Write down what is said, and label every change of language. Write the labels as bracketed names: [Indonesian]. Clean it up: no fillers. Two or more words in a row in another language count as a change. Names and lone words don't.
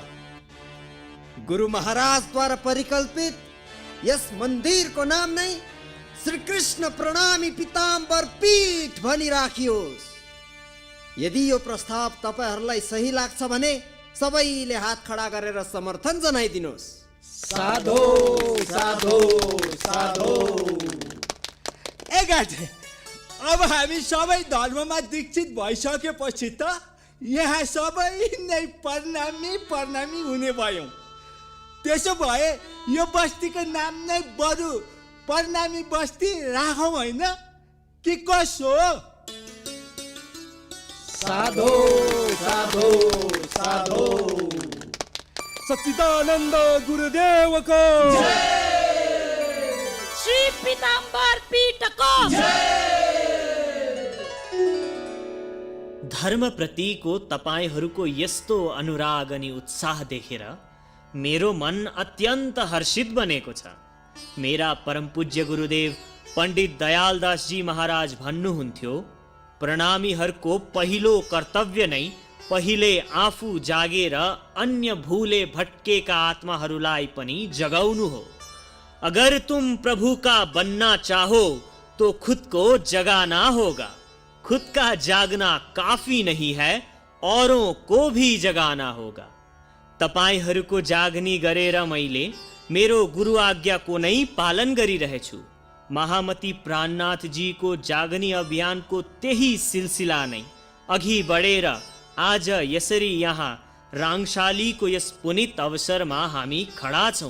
[Nepali] गुरु महाराजद्वारा परिकल्पित यस मन्दिरको नाम नै श्री कृष्ण प्रणामी पीताम्बर पीठ भनी राखियोस्। यदि यो प्रस्ताव तपाईहरूलाई सही लाग्छ भने सबैले हात खडा गरेर समर्थन जनाइदिनुहोस्। साधो साधो साधो। एगाटे अब हामी सबै धर्ममा दीक्षित भइसकेपछि त यहाँ सबै नै प्रणामी हुने भयौँ। त्यसो भए यो बस्तीको नाम नै बरु प्रणामी बस्ती राखौँ होइन कि कसो? साधो साधो साधो। सच्चिदानन्द गुरुदेवको श्री पीताम्बर पीठको धर्मप्रतिको तपाईँहरूको यस्तो अनुराग अनि उत्साह देखेर मेरो मन अत्यन्त हर्षित बनेको छ। मेरा परम पूज्य गुरुदेव पण्डित दयालदास जी महाराज भन्नुहुन्थ्यो, प्रणामीहरूको पहिलो कर्तव्य नै पहिले आफू जागेर अन्य भूले भटकेका आत्माहरूलाई पनि जगाउनु हो। [Hindi] अगर तुम प्रभु का बनना चाहो तो खुद को जगाना होगा। खुद का जागना काफी नहीं है, औरों को भी जगाना होगा। [Nepali] तपाईहरूको जागनी गरेर मैले मेरो गुरु आज्ञाको नै पालन गरिरहेछु। महामती प्राणनाथ जी को जागनी अभियानको त्यही सिलसिला नै अघि बढेर आज यसरी यहाँ राङशालीको यस पुनित अवसरमा हामी खडा छौँ।